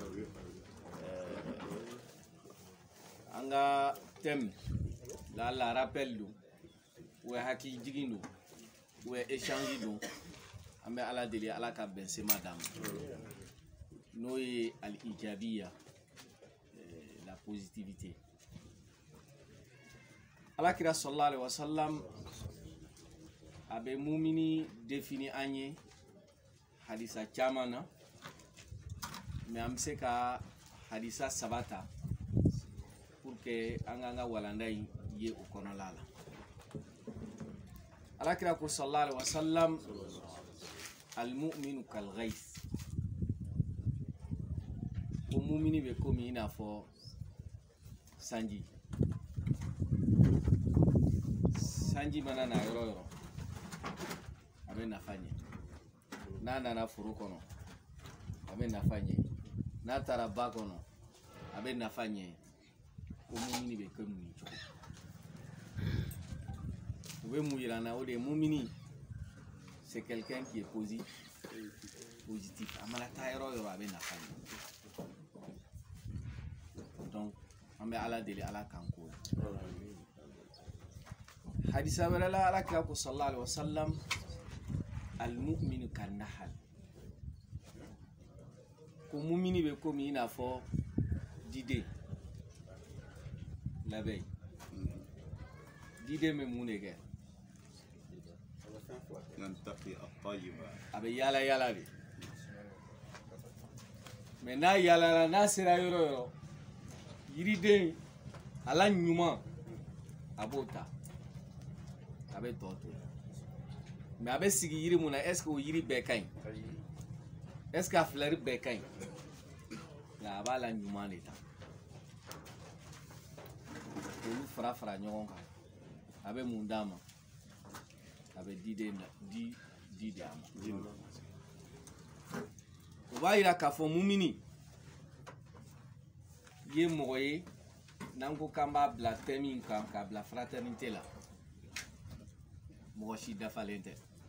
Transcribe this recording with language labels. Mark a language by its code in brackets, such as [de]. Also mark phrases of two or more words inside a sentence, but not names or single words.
[bm] an ka thème la rappel don ou hakili jigin don ou échange don an bɛ ala deli ala ka bɛnsema d'an ma n'o ye al-ijabiya, [fr] la positivité. [bm] Alakira [ar] sallallahu alaihi wasallam [bm] abe mumini défini anye hadisa caman na mais an bɛ se ka hadisa sabata [fr] pour que [bm] an ka walanda ye o kɔnɔla la. Alakira ko [ar] sallallahu alaihi wasallam al-mu'minu kal ghayth, [bm] ko mumini bɛ komi i n'a fɔ sanji. Sanji mana na yɔrɔ yɔrɔ a bɛ nafa ɲɛ, n'a nana foro kɔnɔ a bɛ nafa ɲɛ, n'a taara ba kɔnɔ a bɛ nafa ɲɛ. Ko mumini bɛ kɛ mun cogo u bɛ mun yira n na o de ye mumini [fr] c'est quelqu'un qui est positif. [bm] A mana taa yɔrɔ yɔrɔ a bɛ nafa ɲɛ. Donc an bɛ ala deli ala kan ko la. Hadisa wɛrɛ la alakira ko [ar] sallallahu alaihi wasallam al-mu'minu kan nahal, [bm] ko mumini bɛ komi i n'a fɔ diden labɛn. Diden bɛ mun de kɛ? A bɛ yaala yaala de, mais n'a yaalala n'a sera yɔrɔ yɔrɔ yiriden ala ɲuman a b'o ta a bɛ tɔ to mais a bɛ sigi yiri mun na [fr] est ce que [bm] o yiri bɛɛ ka ɲi, [fr] est ce que [bm] a fleur bɛɛ ka ɲi, nka a b'a la ɲuman de ta olu fara fara ɲɔgɔn kan a bɛ mun d'a ma a bɛ di d'a ma. O b'a yira k'a fɔ mumini ye mɔgɔ ye n'an ko k'an b'a bila thème in kan k'a bila fraternité la, mɔgɔ si dafalen tɛ.